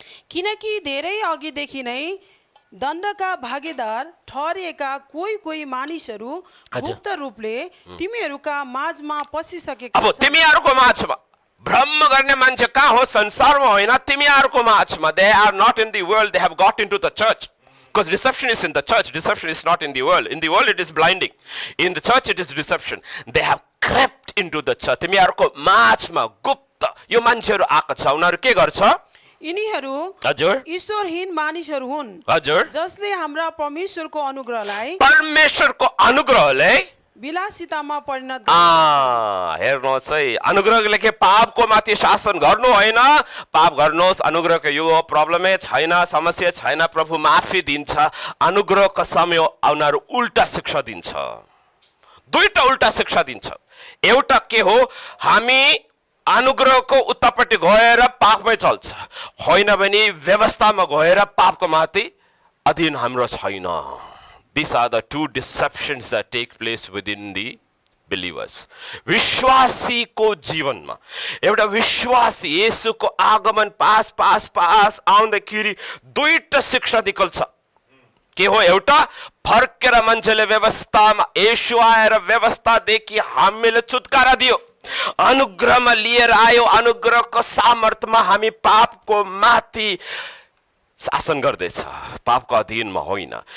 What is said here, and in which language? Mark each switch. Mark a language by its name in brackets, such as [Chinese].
[Nepali] किनकि धेरै अघिदेखि नै दण्डका भागीदार ठहरिएका कोही मानिसहरू गुप्त रूपले तिमीहरूका माझमा पसिसकेका छन्। अब तिमीहरूको माझमा भ्रम गर्ने मान्छे कहाँ हो? संसारमा होइन, तिमीहरूको माझमा। [English] They are not in the world, they have got into the church. Because deception is in the church, deception is not in the world. In the world it is blinding. In the church it is deception. They have crept into the church. [Nepali] तिमीहरूको माझमा गुप्त यो मान्छेहरू आएको छ। उनीहरू के गर्छ? यिनीहरू हजुर ईश्वरहीन मानिसहरू हुन्, हजुर, जसले हाम्रा परमेश्वरको अनुग्रहलाई परमेश्वरको अनुग्रहले विलासितामा परिणत गर्छ। हेर्नुहोस् है, अनुग्रहले के पापको माथि शासन गर्नु होइन, पाप गर्नुहोस्, अनुग्रहको यो प्रब्लमै छैन, समस्या छैन, प्रभु माफी दिन्छ। अनुग्रहको समय उनीहरू उल्टा शिक्षा दिन्छ, दुईटा उल्टा शिक्षा दिन्छ। एउटा के हो, हामी अनुग्रहको उत्तापट्टि गएर पापमै चल्छ, होइन भने व्यवस्थामा गएर पापको माथि अधीन हाम्रो छैन। [English] These are the two deceptions that take place within the believers. [Nepali] विश्वासीको जीवनमा एउटा विश्वासी येशूको आगमन पास पास पास आउँदाखेरि दुईटा शिक्षा निकल्छ। के हो, एउटा फर्केर मान्छेले व्यवस्थामा, येशू आएर व्यवस्थादेखि हामीले छुटकारा दियो, अनुग्रहमा लिएर आयो, अनुग्रहको सामर्थ्यमा हामी पापको माथि शासन गर्दैछ, पापको अधीनमा होइन।